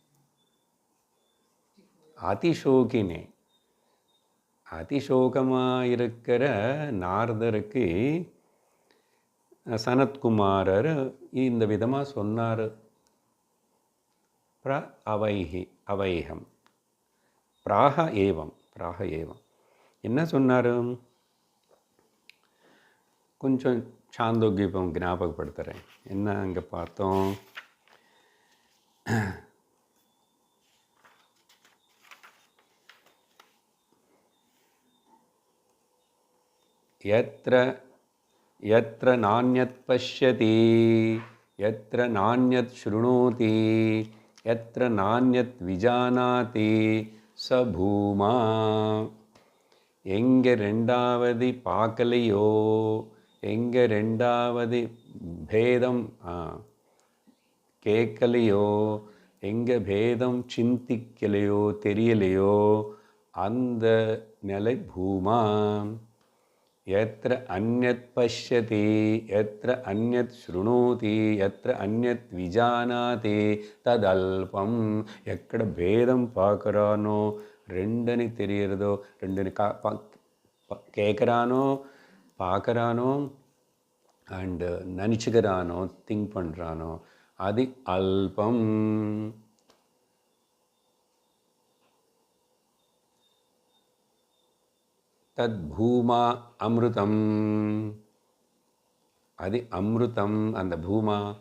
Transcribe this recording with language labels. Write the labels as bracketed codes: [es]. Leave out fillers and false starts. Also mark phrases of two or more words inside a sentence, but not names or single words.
[ta] அதிசோகினே, அதிசோகமாக இருக்கிற நாரதருக்கு சனத்குமாரர் இந்த விதமாக சொன்னார். அவைகம் பிராக ஏவம் என்ன சொன்னார், கொஞ்சம் சாந்தோக்கியம் ஞாபகப்படுத்துகிறேன். என்ன அங்கே பார்த்தோம், [sa] यत्र नान्यत् पश्यति, यत्र नान्यत् शृणोति, यत्र नान्यत् विजानाति स भूमा. [ta] எங்கே ரெண்டாவது பார்க்கலையோ, எங்கே ரெண்டாவது பேதம் கேட்கலையோ, எங்கே பேதம் சிந்திக்கலையோ தெரியலையோ அந்த நிலை பூமா. [sa] यत्र अन्यत् पश्यति, यत्र अन्यत् शृणोति, यत्र अन्यत् विजानाति तदल्पम. [te] ఎక్కడ భేదం [ta] பார்க்குறானோ, ரெண்டுని தெரியறதோ, ரெண்டுని கேட்குறானோ, பார்க்குறானோ அண்ட் நினச்சிக்கிறானோ, திங்க் பண்ணுறானோ, அது அல்பம். [sa] तत् भूमा अमृतम्, [ta] அது அமிர்தம் அந்த பூமா.